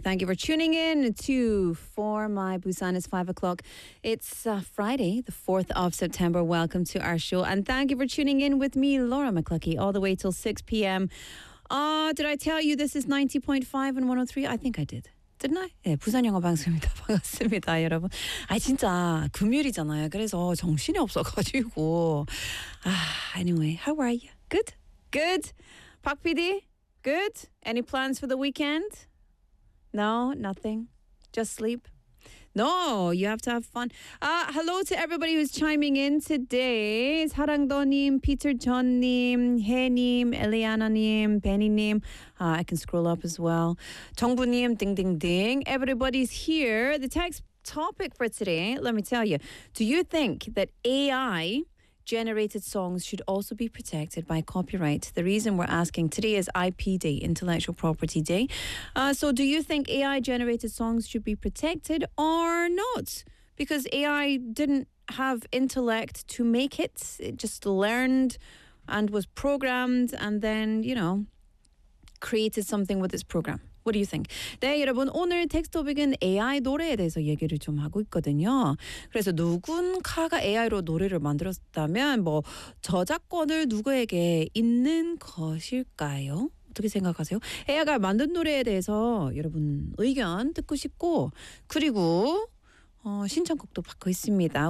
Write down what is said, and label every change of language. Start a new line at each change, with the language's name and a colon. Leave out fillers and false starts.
English: Thank you for tuning in to For My Busan. It's 5 o'clock. It's Friday, the 4th of September. Welcome to our show. And thank you for tuning in with me, Laura McCluckey, all the way till 6 p.m. Did I tell you this is 90.5 and 103? I think I did. Didn't I?
Korean: 네, 부산 영어 방송입니다. 반갑습니다, 여러분. 아, 진짜 금요일이잖아요. 그래서 정신이 없어가지고.
English: Anyway, how are you? Good? Good? 박 PD? Good. Any plans for the weekend? No, nothing. Just sleep. No, you have to have fun. Hello to everybody who's chiming in today.
Korean: 사랑도님, 피터전님, 해님, 엘리아나님, 베니님.
English: I can scroll up as well. 정부님, 딩딩딩. Everybody's here. The text topic for today, let me tell you. Do you think that AI... generated songs should also be protected by copyright? The reason we're asking today is IP Day, Intellectual Property Day. So do you think AI-generated songs should be protected or not? Because AI didn't have intellect to make it. It just learned and was programmed and then, you know, created something with its program. What do you think?
Korean: 네, 여러분, 오늘 텍스트 토픽은 AI 노래에 대해서 얘기를 좀 하고 있거든요. 그래서 누군가가 AI로 노래를 만들었다면 뭐 저작권을 누구에게 있는 것일까요? 어떻게 생각하세요? AI가 만든 노래에 대해서 여러분 의견 듣고 싶고 그리고 신청곡도 받고 있습니다.